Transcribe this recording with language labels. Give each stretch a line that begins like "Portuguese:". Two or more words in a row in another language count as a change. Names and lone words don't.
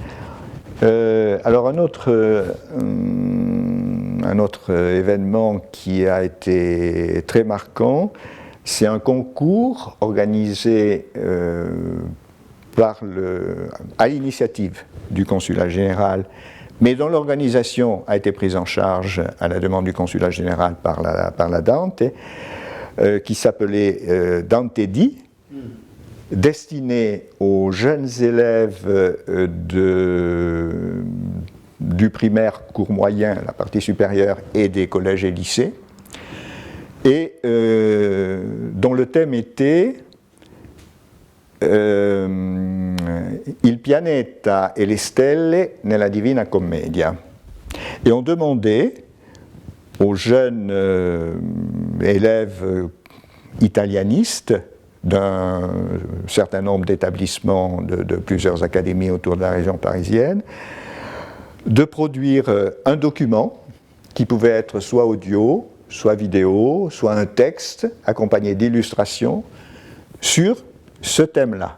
French: Alors un autre événement qui a été très marquant, c'est un concours organisé à l'initiative du consulat général, mais dont l'organisation a été prise en charge à la demande du consulat général par la Dante, qui s'appelait Dante Di, destiné aux jeunes élèves du primaire cours moyen, la partie supérieure, et des collèges et lycées, et dont le thème était
Italian: Il pianeta e le stelle nella Divina Commedia.
French: Et on demandait aux jeunes élèves italianistes d'un certain nombre d'établissements de plusieurs académies autour de la région parisienne de produire un document qui pouvait être soit audio, soit vidéo, soit un texte accompagné d'illustrations sur ce thème-là.